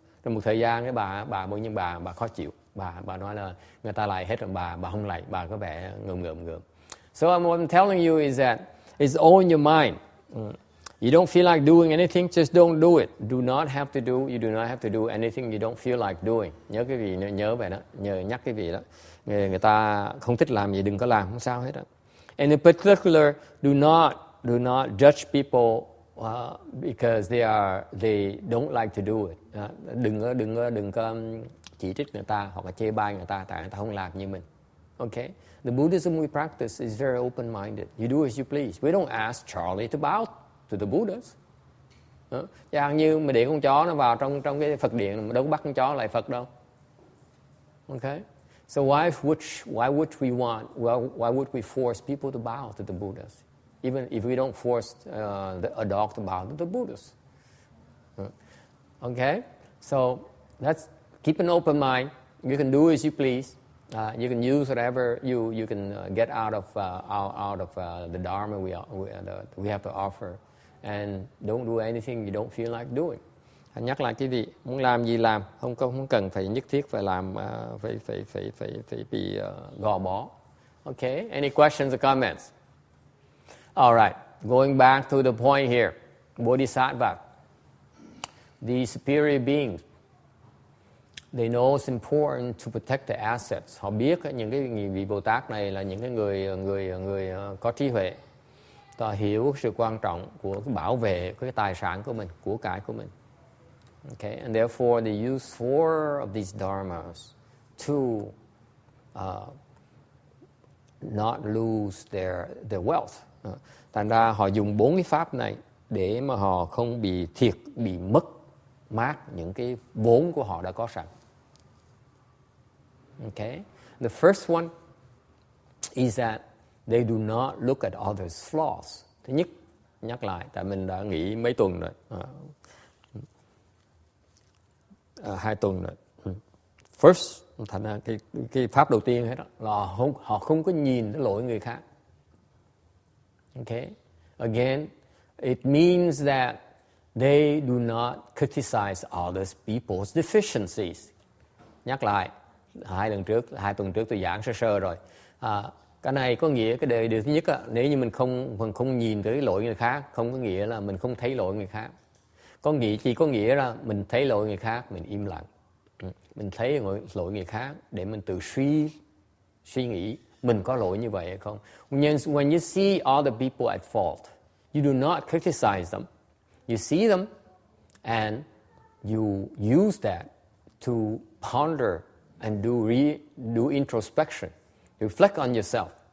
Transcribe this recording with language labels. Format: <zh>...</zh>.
<vi>Trong một thời gian cái bà khó chịu, bà nói là người ta lạy hết rồi, bà không lạy, bà có vẻ ngượng.</vi> <en>So what I'm telling you is that it's all in your mind. You don't feel like doing anything, just don't do it. You do not have to do anything you don't feel like doing.</en> <vi>Nhớ cái vị, nhớ vậy đó, nhắc cái vị đó. Người ta không thích làm gì đừng có làm, không sao hết đó.</vi> <en>And in particular, do not judge people because they don't like to do it.</en> <vi>Đừng có chỉ trích người ta hoặc là chê bai người ta tại người ta không làm như mình.</vi> <en>Okay? The Buddhism we practice is very open-minded. You do as you please. We don't ask Charlie to bow to the Buddhas.</en> <vi>Chẳng như mà để con chó nó vào trong cái Phật điện, mà đâu có bắt con chó lại Phật đâu.</vi> <en>Okay? So why would we force people to bow to the Buddhas? Even if we don't force a dog to bow to the Buddhas. Okay? So keep an open mind. You can do as you please. You can use whatever you can get out of the Dharma we have to offer. And don't do anything you don't feel like doing.</en> <vi>Nhắc lại cái vị, muốn làm gì làm, không cần phải nhất thiết phải làm, phải bị gò bó.</vi> <en>Okay, any questions or comments? All right, going back to the point here, Bodhisattva, the superior beings, they know it's important to protect the assets.</en> <vi>Họ biết những cái vị Bồ Tát này là những cái người có trí huệ, họ hiểu sự quan trọng của cái bảo vệ cái tài sản của mình, của cải của mình.</vi> <en>Okay, and therefore they use 4 of these dharmas to not lose their wealth.</en> <vi>Thành ra họ dùng 4 cái pháp này để mà họ không bị mất mát những cái vốn của họ đã có sẵn.</vi> <en>Okay, the first one is that they do not look at others' flaws.</en> <vi>Thứ nhất, nhắc lại, tại mình đã nghỉ mấy tuần rồi. 2 tuần rồi. First, thành ra cái pháp đầu tiên hết đó là họ không có nhìn cái lỗi người khác.</vi> <en>Okay, again, it means that they do not criticize others people's deficiencies.</en> <vi>Nhắc lại, 2 tuần trước tôi giảng sơ rồi. Cái này có nghĩa cái điều thứ nhất á, nếu như mình không nhìn tới lỗi người khác, không có nghĩa là mình không thấy lỗi người khác. Chỉ có nghĩa là mình thấy lỗi người khác, mình im lặng. Mình thấy lỗi người khác để mình tự suy nghĩ mình có lỗi như vậy hay không.</vi> <en>When you see other people at fault, you do not criticize them. You see them and you use that to ponder and do introspection. Reflect on yourself.</en>